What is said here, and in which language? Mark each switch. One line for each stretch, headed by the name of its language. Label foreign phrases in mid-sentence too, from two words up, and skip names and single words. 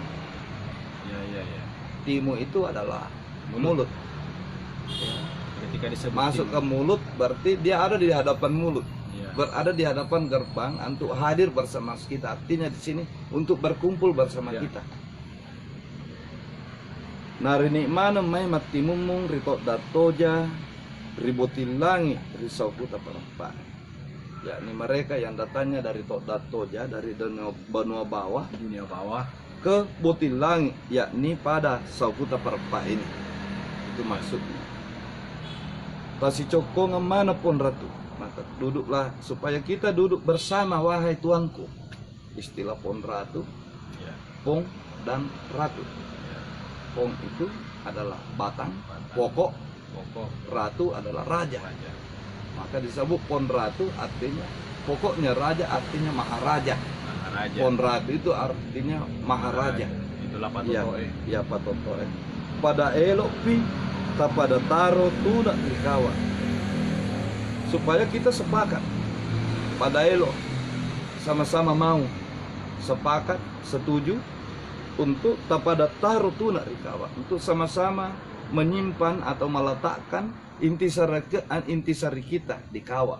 Indonesian: Ya. Timu itu adalah mulut. Ketika disebut Masuk ke timung. mulut berarti dia ada di hadapan mulut. Ya. Berada di hadapan gerbang untuk hadir bersama kita. Artinya di sini untuk berkumpul bersama Ya. kita.
Toraja-Sa'dan: Narini mana mai matimumung ritot datoja ribotilangi risau puta perempat.
Indonesian: Yakni mereka yang datangnya dari Tok Datoja, dari benua bawah Dunia bawah. ke Botilangi, yakni pada Sauputa Perempat ini. Itu maksudnya.
Toraja-Sa'dan: Tasi cokong mana pun ratu,
Indonesian: maka duduklah supaya kita duduk bersama wahai tuanku. Istilah pon ratu, Ya. pong dan ratu. Pong itu adalah batang, pokok, Pokok ratu adalah raja. raja. Maka disebut pon ratu artinya pokoknya raja, artinya maharaja. Maharaja. Pon ratu itu artinya maharaja. Itulah Iya, patotoe.
Toraja-Sa'dan: iya patotoe. Pada elok pi, tak pada taro tunak di kawan.
Indonesian: Supaya kita sepakat. Pada elok, sama-sama mau sepakat, setuju untuk
Toraja-Sa'dan: tak pada taro tunak di kawan.
Indonesian: Untuk sama-sama menyimpan atau meletakkan intisari kita di kawa.